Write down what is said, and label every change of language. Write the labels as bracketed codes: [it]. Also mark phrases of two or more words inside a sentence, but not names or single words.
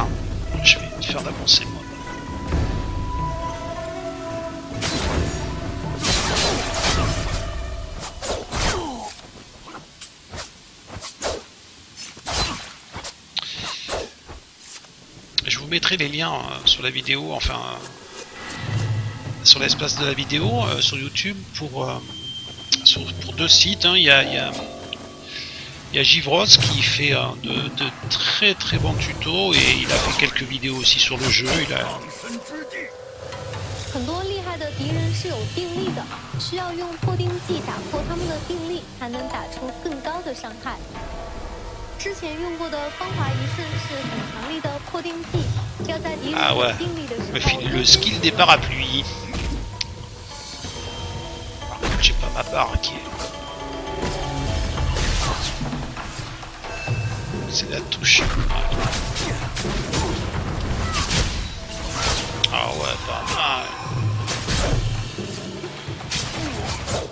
[fr] Je vais faire d'avancer moi. Je vous mettrai les liens sur la vidéo, enfin sur l'espace de la vidéo sur YouTube pour 2 sites. Hein. Il y a Givros qui fait de très très bons tutos et il a fait quelques vidéos aussi sur le jeu. Il a... [zh] 很多厉害的敌人是有定力的，需要用破定技打破他们的定力，才能打出更高的伤害。之前用过的芳华一瞬是很强力的破定技，要在敌人有定力的时候。 [fr] Le skill des parapluies. Par contre, j'ai pas ma barre qui est. C'est la touche. Ah ouais, pas mal.